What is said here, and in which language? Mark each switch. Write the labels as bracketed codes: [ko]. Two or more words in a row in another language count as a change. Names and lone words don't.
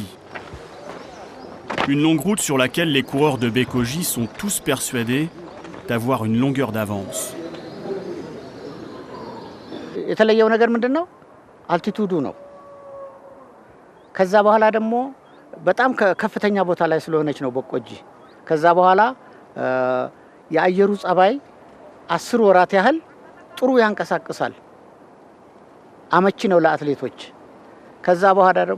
[fr] Une longue route sur laquelle les coureurs de Bekoji sont tous persuadés d'avoir une longueur d'avance. [am] የተለየው ነገር ምንድነው? አልቲቱዱ ነው። ከዛ በኋላ ደግሞ በጣም ከፍተኛ ቦታ ላይ ስለሆነች ነው በቆጂ። ከዛ በኋላ የአየሩ ጸባይ 10 ወራት ያህል ጥሩ ያንቀሳቅሳል። አመቺ ነው ለአትሌቶች። ከዛ በኋላ ደግሞ